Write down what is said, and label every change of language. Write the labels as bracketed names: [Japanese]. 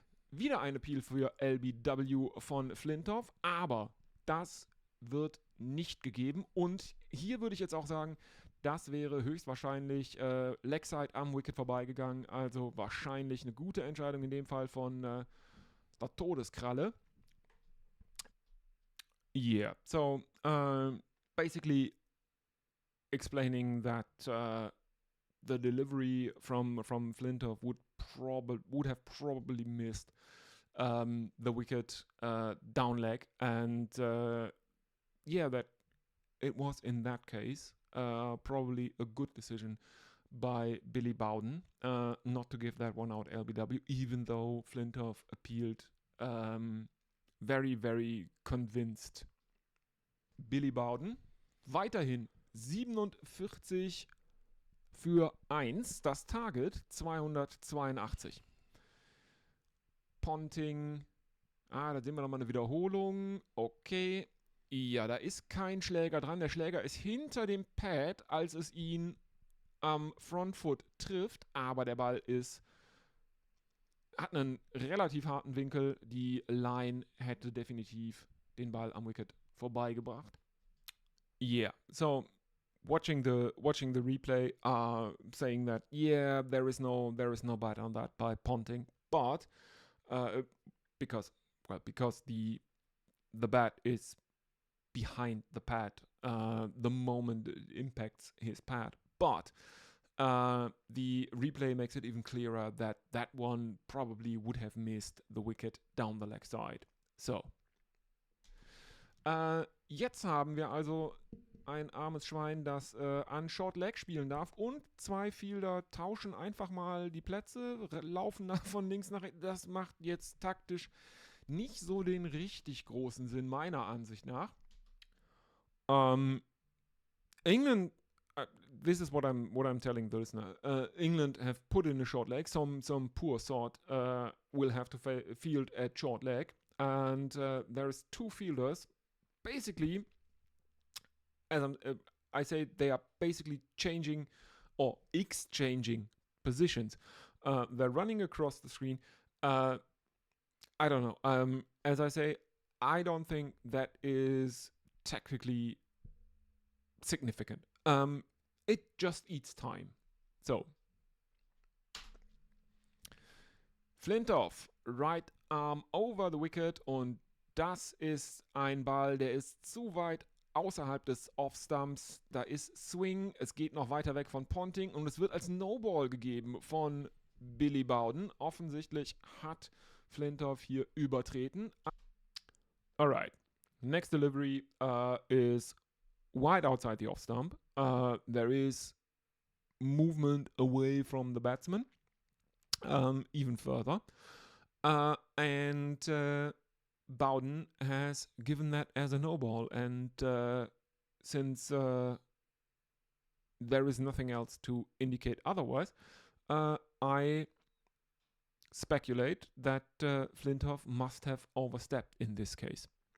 [German] Wieder eine Appeal für LBW von Flintoff, aber das wird nicht gegeben. Und hier würde ich jetzt auch sagen, das wäre höchstwahrscheinlich Legside am Wicket vorbeigegangen. Also wahrscheinlich eine gute Entscheidung in dem Fall von der Todeskralle. [English] Yeah, so basically explaining that the delivery from Flintoff would have probably missed the wicket down leg, and that it was in that case probably a good decision by Billy Bowden not to give that one out LBW, even though Flintoff appealed very, very convinced. [German] Billy Bowden weiterhin 47 für 1, das Target 282. Ponting, da sehen wir nochmal eine Wiederholung. Okay, ja, da ist kein Schläger dran. Der Schläger ist hinter dem Pad, als es ihn am Frontfoot trifft, aber der Ball hat einen relativ harten Winkel. Die Line hätte definitiv den Ball am Wicket vorbeigebracht. [English] Yeah, so watching the replay are saying that there is no bite on that by Ponting, but because the bat is behind the pad the moment it impacts his pad, but the replay makes it even clearer that that one probably would have missed the wicket down the leg side. [German] So jetzt haben wir also ein armes Schwein, das an Short Leg spielen darf, und zwei Fielder tauschen einfach mal die Plätze, laufen von links nach rechts. Das macht jetzt taktisch nicht so den richtig großen Sinn, meiner Ansicht nach. [English] England, this is what I'm telling the listener. England have put in a short leg. Some poor sort will have to field at short leg, and there's two fielders. Basically, as I say, they are basically changing or exchanging positions. They're running across the screen. I don't know. As I say, I don't think that is technically significant. It just eats time. So, Flintoff, right arm over the wicket, [German] und das ist ein Ball, der ist zu weit außerhalb des Off-Stumps. Da ist Swing, es geht noch weiter weg von Ponting und es wird als No-Ball gegeben von Billy Bowden. Offensichtlich hat Flintoff hier übertreten. [English] Alright, next delivery is wide outside the off-stump. There is movement away from the batsman, even further. And Bowden has given that as a no-ball, and since there is nothing else to indicate otherwise, I speculate that Flintoff must have overstepped in this case.